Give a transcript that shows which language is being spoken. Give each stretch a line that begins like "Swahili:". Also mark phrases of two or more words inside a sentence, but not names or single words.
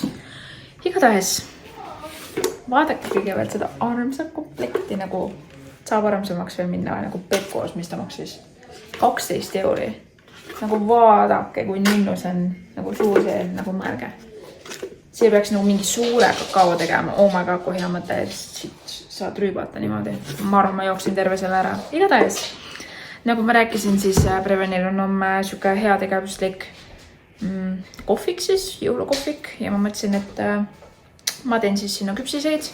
Estonian: Igatahes, vaadake kõigepealt seda armsat komplekti, nagu saab armsamaks veel minna nagu Pekos, mis ta maksis 12 €. Nagu vaadake, kui ninnus on nagu suur see nagu märge. Siia peaks nagu mingi suure kakao tegema.
English: Oh my god,
Estonian: kui hea mõte, saad rüübata niimoodi. Ma arvan, ma jooksin terve selle ära. Igatahes, nagu ma rääkisin, siis Prevenil on siuke hea tegevuslik kohvik siis, jõulukohvik. Ja ma mõtlesin, et ma teen siis sinna küpsiseid.